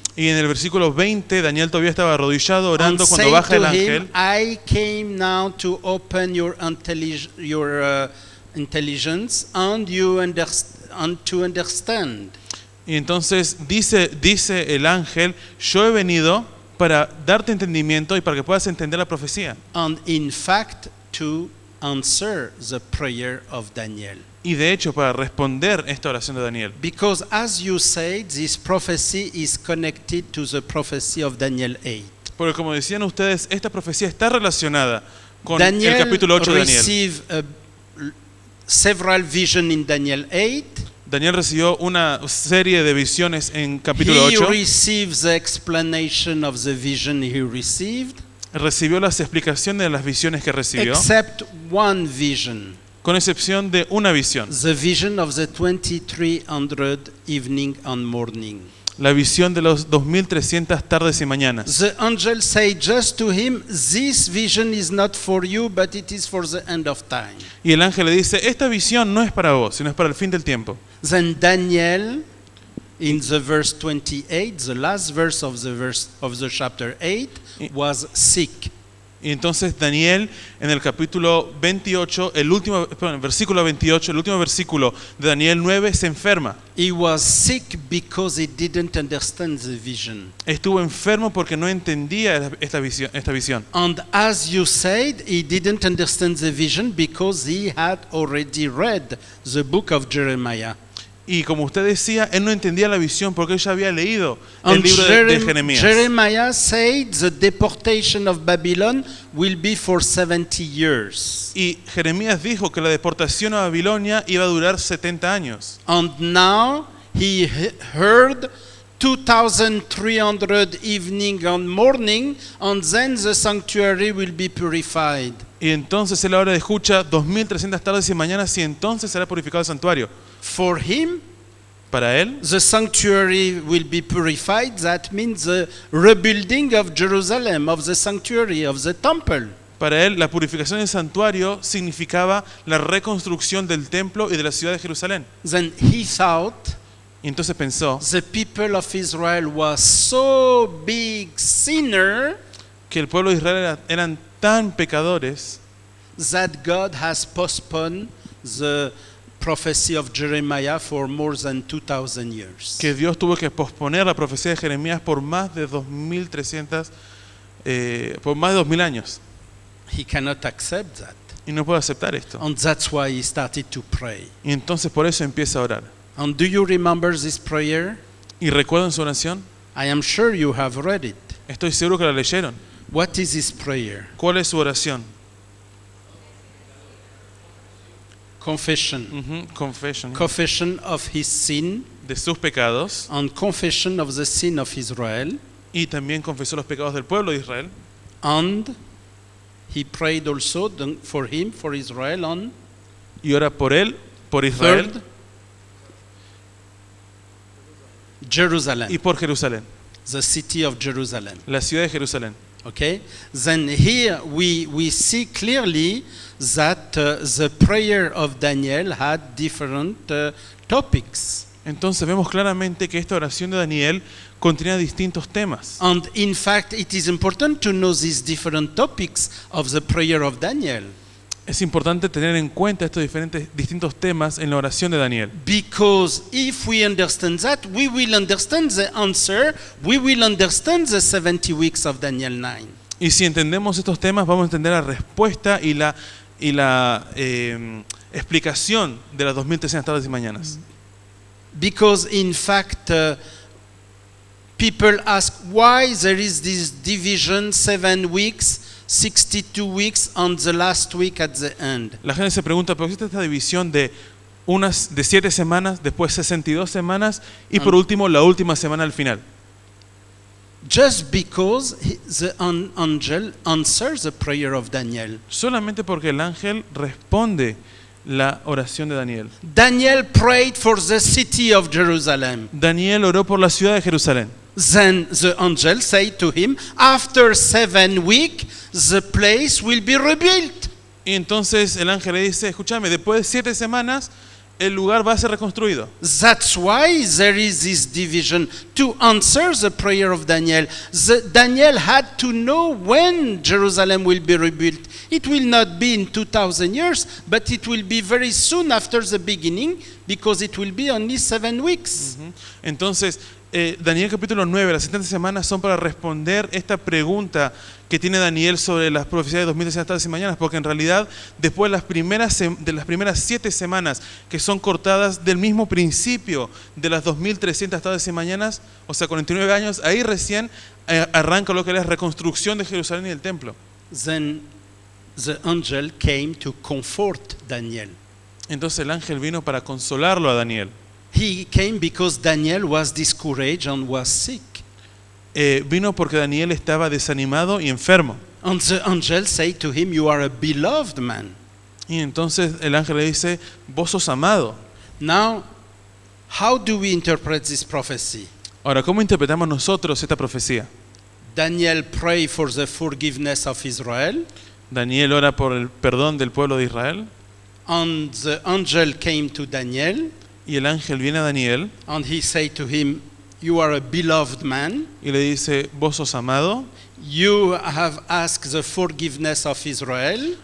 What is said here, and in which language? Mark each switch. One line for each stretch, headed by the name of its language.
Spanish: Y en el versículo 20, Daniel todavía estaba arrodillado
English: And
Spanish: orando cuando
English: saying
Spanish: baja el
English: to
Spanish: ángel.
English: him, I came now to open your intelligence and to understand.
Spanish: Y entonces dice el ángel, yo he venido para darte entendimiento y para que puedas entender la profecía.
English: And in fact, to answer the prayer of Daniel.
Spanish: Y de hecho, para responder esta oración de Daniel.
English: Because as you said, this prophecy is connected to the prophecy of Daniel 8.
Spanish: Porque como decían ustedes, esta profecía está relacionada con
English: Daniel
Spanish: el capítulo 8 de Daniel.
English: received several visions in Daniel 8.
Spanish: Daniel recibió una serie de visiones en capítulo
English: He received the explanation of the vision he received,
Spanish: Recibió las explicaciones de las visiones que recibió,
English: except one vision,
Spanish: con excepción de una visión.
English: the vision of the 2300 evening and morning.
Spanish: La visión de los 2300 tardes y mañanas.
English: The angel said just to him, this vision is not for you, but it is for the end of time.
Spanish: Y el ángel le dice, esta visión no es para vos, sino es para el fin del tiempo.
English: Then Daniel, in the verse 28, the last verse of the chapter 8, was sick.
Spanish: Y entonces Daniel, en el capítulo 28, versículo 28, el último versículo de Daniel 9, se enferma.
English: He was sick because he didn't understand the vision.
Spanish: Estuvo enfermo porque no entendía esta visión.
English: And as you said, he didn't understand the vision because he had already read the book of Jeremiah.
Spanish: Y como usted decía, él no entendía la visión porque él ya había leído el
English: And
Spanish: libro de Jeremías.
English: Jeremiah said the deportation of Babylon will be for 70 years.
Spanish: Y Jeremías dijo que la deportación a Babilonia iba a durar 70 años.
English: And now he heard 2300 evening and morning, and then the sanctuary will be purified.
Spanish: Y entonces él ahora escucha 2300 tardes y mañanas y entonces será purificado el santuario.
English: For him,
Spanish: Para él,
English: the sanctuary will be purified. That means the rebuilding of Jerusalem, of the sanctuary, of the temple.
Spanish: para él la purificación del santuario significaba la reconstrucción del templo y de la ciudad de Jerusalén.
English: Then he thought
Spanish: Y entonces pensó
English: the people of Israel was so big sinner
Spanish: que el pueblo de Israel eran tan pecadores
English: that God has postponed the prophecy of Jeremiah for more than 2000 years.
Spanish: que Dios tuvo que posponer la profecía de Jeremías por más de 2300 por más de 2000 años.
English: He cannot accept that.
Spanish: Y no puede aceptar esto.
English: And that's why he started to pray.
Spanish: Y entonces por eso empieza a orar.
English: And do you remember this prayer?
Spanish: ¿Y recuerdan su oración?
English: I am sure you have read it.
Spanish: Estoy seguro que la leyeron.
English: What is this prayer?
Spanish: ¿Cuál es su oración?
English: Confession. Confession. Confession of his sin
Spanish: De sus pecados.
English: and confession of the sin of Israel.
Spanish: Y también confesó los pecados del pueblo de Israel.
English: And he prayed also for him, for Israel, and
Spanish: Y ora por él, por Israel
English: third, Jerusalem,
Spanish: y por Jerusalén.
English: the city of Jerusalem.
Spanish: La ciudad de Jerusalén.
English: Okay? Then here we see clearly that the prayer of Daniel had different topics.
Spanish: Entonces vemos claramente que esta oración de Daniel contenía distintos temas.
English: And in fact, it is important to know these different topics of the prayer of Daniel.
Spanish: Es importante tener en cuenta estos distintos temas en la oración de Daniel.
English: Because if we understand that, we will understand the answer, we will understand the 70 weeks of Daniel 9.
Spanish: Y si entendemos estos temas, vamos a entender la respuesta y y la explicación de las 2300 tardes y mañanas.
English: Because in fact, people ask why there is this division, 7 weeks, 62 weeks, and the last week at the end.
Spanish: La gente se pregunta, ¿por qué existe esta división de 7 semanas, después 62 semanas y por último la última semana al final?
English: Just because the angel answers the prayer of Daniel.
Spanish: Solamente porque el ángel responde la oración de Daniel.
English: Daniel prayed for the city of Jerusalem.
Spanish: Daniel oró por la ciudad de Jerusalén.
English: Then the angel said to him, after 7 weeks, the place will be rebuilt.
Spanish: Y entonces el ángel le dice, escúchame, después de 7 semanas el lugar va a ser reconstruido.
English: That's why there is this division to answer the prayer of Daniel. Daniel had to know when Jerusalem will be rebuilt. It will not be in 2000 years, but it will be very soon after the beginning, because it will be only 7 weeks.
Spanish: Entonces, Daniel capítulo 9, las 70 semanas son para responder esta pregunta que tiene Daniel sobre las profecías de 2300 tardes y mañanas, porque en realidad después de las primeras 7 semanas que son cortadas del mismo principio de las 2300 tardes y mañanas, o sea 49 años, ahí recién arranca lo que es la reconstrucción de Jerusalén y el templo.
English: Then the angel came to comfort Daniel.
Spanish: Entonces el ángel vino para consolarlo a Daniel.
English: He came because Daniel was discouraged and was sick.
Spanish: Vino porque Daniel estaba desanimado y enfermo.
English: And the angel said to him, you are a beloved man.
Spanish: Y entonces el ángel le dice, vos sos amado.
English: Now, how do we interpret this prophecy?
Spanish: Ahora, ¿cómo interpretamos nosotros esta profecía?
English: Daniel prayed for the forgiveness of Israel,
Spanish: Daniel ora por el perdón del pueblo de Israel.
English: and the angel came to Daniel,
Spanish: Y el ángel viene a Daniel
English: and he said to him, you are a beloved man.
Spanish: y le dice, vos sos amado,
English: You have asked the forgiveness of Israel,